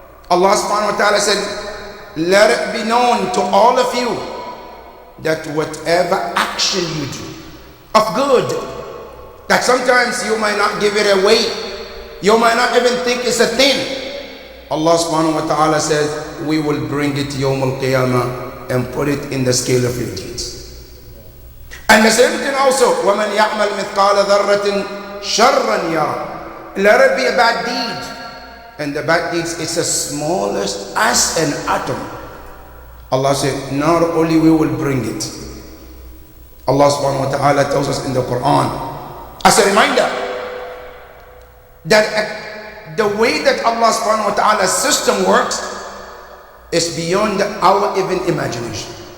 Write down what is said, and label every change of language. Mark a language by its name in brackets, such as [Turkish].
[English] Allah subhanahu wa ta'ala said, let it be known to all of you that whatever action you do of good, that sometimes you might not give it away, you might not even think it's a thing, Allah subhanahu wa ta'ala says, we will bring it Yawm al-Qiyamah and put it in the scale of your deeds. And the same thing also, [Arabic] وَمَنْ يَعْمَلْ مِثْقَالَ ذَرَّةٍ شَرًّا يَرَى. [English] Let it be a bad deed, and the bad deeds is the smallest as an atom. Allah said, not only we will bring it. Allah subhanahu wa ta'ala tells us in the Quran, as a reminder, that the way that Allah subhanahu wa ta'ala's system works is beyond our even imagination.